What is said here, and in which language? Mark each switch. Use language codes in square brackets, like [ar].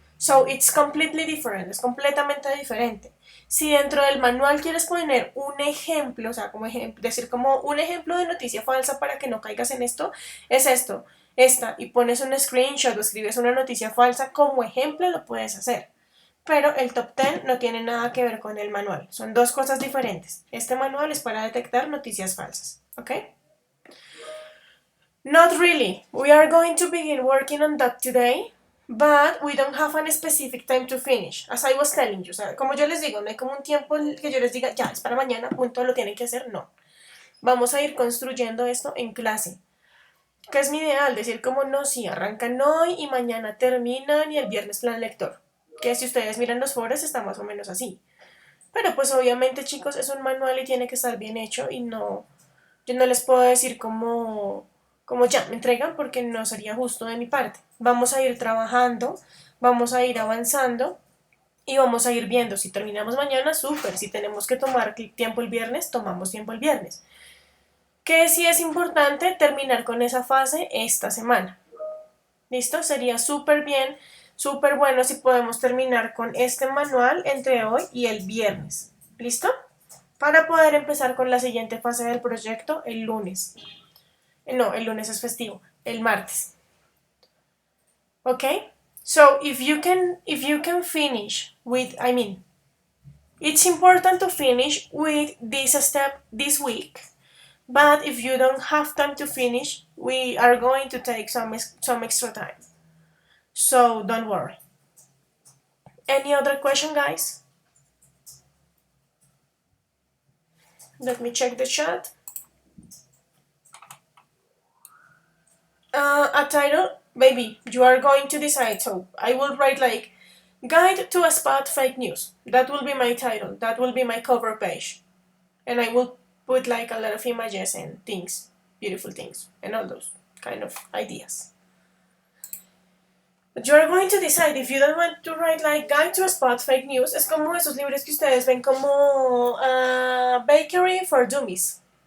[en] So it's completely different, [es] es completamente diferente. Si dentro del manual quieres poner un ejemplo, o sea, como decir como un ejemplo de noticia falsa para que no caigas en esto, es esto, esta, y pones un screenshot o escribes una noticia falsa como ejemplo, lo puedes hacer. Pero el top 10 no tiene nada que ver con el manual, son dos cosas diferentes. Este manual es para detectar noticias falsas, ¿ok? [en] Not really. We are going to begin working on that today, but we don't have a specific time to finish. As I was telling you, [es] o sea, como yo les digo, no hay como un tiempo que yo les diga, ya, es para mañana, punto, lo tienen que hacer, no. Vamos a ir construyendo esto en clase. ¿Qué es mi ideal? Decir como no, sí, arrancan hoy y mañana terminan y el viernes plan lector. Que si ustedes miran los foros está más o menos así. Pero pues obviamente, chicos, es un manual y tiene que estar bien hecho y no, yo no les puedo decir como ya, me entregan porque no sería justo de mi parte. Vamos a ir trabajando, vamos a ir avanzando y vamos a ir viendo. Si terminamos mañana, súper. Si tenemos que tomar tiempo el viernes, tomamos tiempo el viernes. Que sí es importante terminar con esa fase esta semana. ¿Listo? Sería súper bien, súper bueno si podemos terminar con este manual entre hoy y el viernes. ¿Listo? Para poder empezar con la siguiente fase del proyecto el lunes. No, el lunes es festivo, el martes. [en] Okay? So if you can finish with, it's important to finish with this step this week. But if you don't have time to finish, we are going to take some extra time. So don't worry. Any other question, guys? Let me check the chat. A title, baby, you are going to decide. So I will write like Guide to Spot Fake News. That will be my title. That will be my cover page. And I will put like a lot of images and things, beautiful things, and all those kind of ideas. But you are going to decide if you don't want to write like Guide to Spot Fake News. [es] Es como esos libros que ustedes ven como Bakery for Dummies.